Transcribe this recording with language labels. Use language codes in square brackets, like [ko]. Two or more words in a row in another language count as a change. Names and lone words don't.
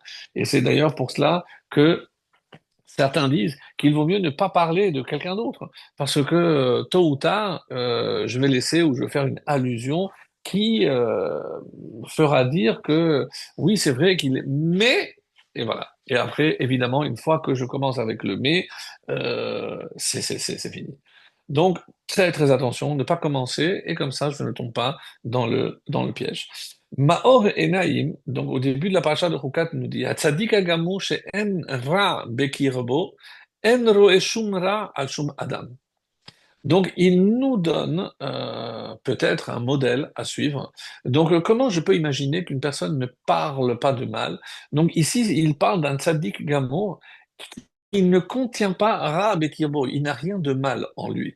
[fr] Et c'est d'ailleurs pour cela que certains disent qu'il vaut mieux ne pas parler de quelqu'un d'autre, parce que tôt ou tard, je vais laisser ou je vais faire une allusion qui fera dire que oui, c'est vrai qu'il est, mais, et voilà. Et après, évidemment, une fois que je commence avec le mais, c'est fini. Donc, très très attention, ne pas commencer, et comme ça, je ne tombe pas dans le piège. [he] Maor et Naïm, [fr] donc au début de la paracha de Chukat, nous dit [he] הצדיק הגמור שאין רע בקרבו אין רואה שום רע על שום אדם. [fr] Donc, il nous donne peut-être un modèle à suivre. Donc, comment je peux imaginer qu'une personne ne parle pas de mal? Donc, ici, il parle d'un [he] צדיק גמור [fr] qui ne contient pas [he] רע בקרבו, [fr] il n'a rien de mal en lui.